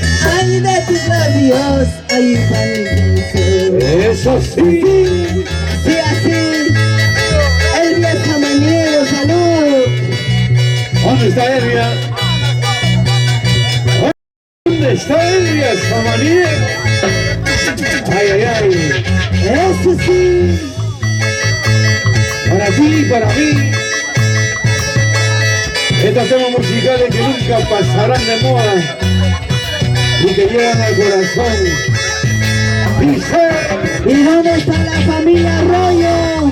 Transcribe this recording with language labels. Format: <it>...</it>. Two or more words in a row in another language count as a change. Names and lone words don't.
<es>Ay, de tus labios, ahí van los besos. Eso sí. Sí, así. Elvia Samaniego, salud. ¿Dónde está Elvia? ¿Dónde está Elvia Samaniego? Ay, ay, ay. Eso sí. Para ti y para mí. Estos temas musicales que nunca pasarán de moda y que llegan al corazón. Dice. ¿Y dónde está la familia Arroyo?</es>